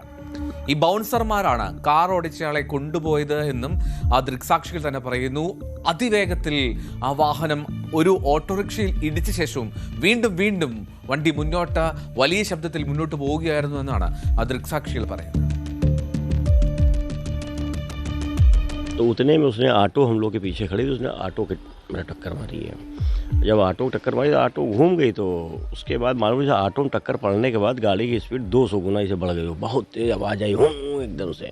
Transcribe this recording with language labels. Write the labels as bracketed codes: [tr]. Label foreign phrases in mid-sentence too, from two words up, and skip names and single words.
[ml] ഈ ബൗൺസർമാരാണ് കാർ ഓടിച്ചയാളെ കൊണ്ടുപോയത് എന്നും ആ ദൃക്സാക്ഷികൾ തന്നെ പറയുന്നു. അതിവേഗത്തിൽ ആ വാഹനം ഒരു ഓട്ടോറിക്ഷയിൽ ഇടിച്ച ശേഷവും വീണ്ടും വീണ്ടും വണ്ടി മുന്നോട്ട് വലിയ ശബ്ദത്തിൽ മുന്നോട്ട് പോവുകയായിരുന്നു എന്നാണ് ആ ദൃക്സാക്ഷികൾ പറയുന്നത്. [hi] तो उतने में उसने ऑटो हम लोग के पीछे खड़ी थी, उसने ऑटो के मेरा टक्कर मारी है। जब ऑटो टक्कर मारी तो ऑटो घूम गई, तो उसके बाद मालूम है ऑटो में टक्कर पड़ने के बाद गाड़ी की स्पीड 200 गुना से बढ़ गई, बहुत तेज़ आवाज़ आई हूँ एकदम से।